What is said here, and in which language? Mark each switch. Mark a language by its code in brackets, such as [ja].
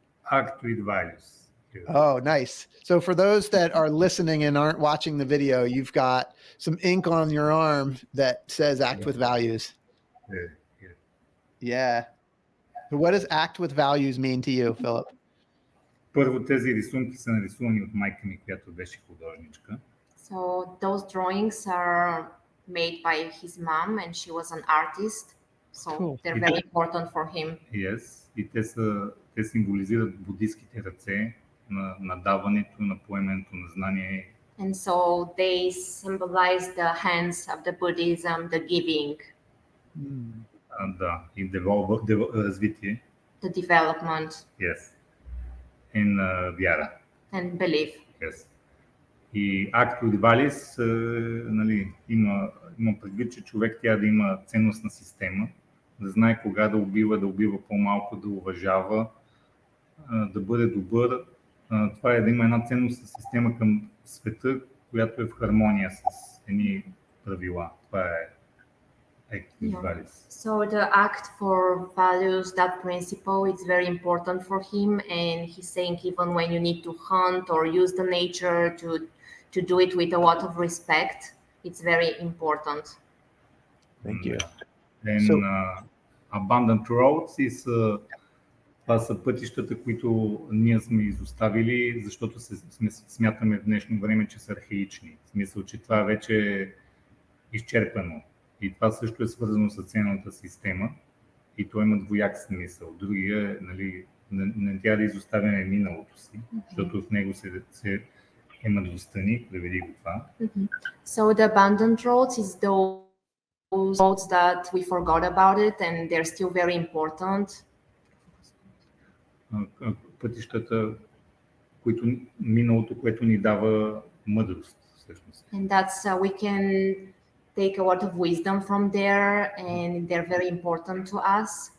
[en] Act with values. Yes. Oh, nice. So for those that are listening and aren't watching the video, you've got some ink on your arm that says act with values. Yeah, yeah. Yeah. So what does act with values mean to you, Philip? [bg] Първо, тези рисунки са нарисувани от майка ми, която беше художничка. [en] So those drawings are made by his mom, and she was an artist. So Cool. they're very important for him. Yes. [bg] И те символизират буддийските ръце на даването, на поемането на знание. [en] And so they symbolize the hands of the Buddhism, the giving, [bg] Да, и развитие. [en] the development, Yes. And [bg] вяра. [en] and belief. Yes. [bg] И акт от валис, нали, има предвид, че човек трябва да има ценностна система, да знае кога да убива по-малко, да уважава, да бъде добър. Това е да има една ценностна система към света, която е в хармония с едни правила. Това е акт от валис. [en] So the act for values, that principle, is very important for him, and he's saying even when you need to hunt or use the nature to do it with a lot of respect, it's very important. Thank you. And abundant roads [bg] това са пътищата, които ние сме изоставили, защото смятаме в днешно време, че са архаични. В смисъл, че това вече е изчерпано. И това също е свързано с ценната система. И то има двояк смисъл. Другия е, нали, не трябва да изоставяме миналото си, защото в него се имат достани, преведи го това. [en] So the abandoned roads is those roads that we forgot about it, and they're still very important. [bg] Пътищата, миналото, което ни дава мъдрост, всъщност. [en] And that's we can take a lot of wisdom from there, and they're very important to us.